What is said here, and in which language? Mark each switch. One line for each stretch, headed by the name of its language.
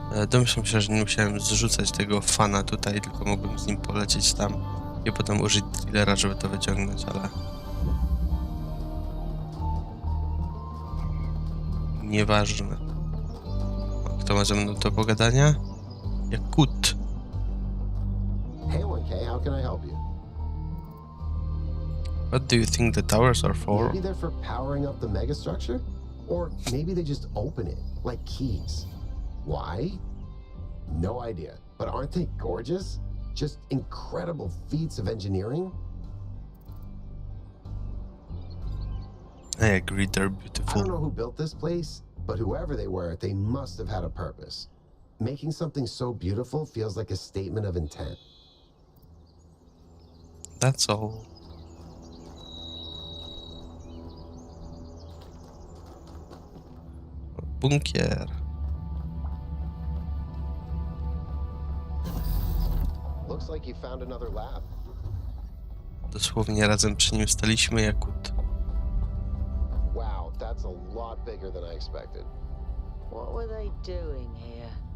Polish: Domyślam się, że nie musiałem zrzucać tego fana tutaj, tylko mógłbym z nim polecieć tam i potem użyć drillera, żeby to wyciągnąć, ale nieważne. Kto ma ze mną do pogadania? Jakut.
English: Hey, 1K, How can I help you? What do you think the towers are for? Maybe they're for powering up the megastructure? Or maybe they just open it, like keys. Why? No idea. But aren't they gorgeous? Just incredible feats of engineering? I agree, they're I don't beautiful. know who built this place, but whoever they were, they must have had a purpose. Making something so beautiful feels like a statement of intent. That's all.
Polish: Bunkier.
English: Looks like you found another lab.
Polish: Dosłownie razem przy nim staliśmy Jakut.
English: Wow, that's a lot bigger than I expected. What were they doing here?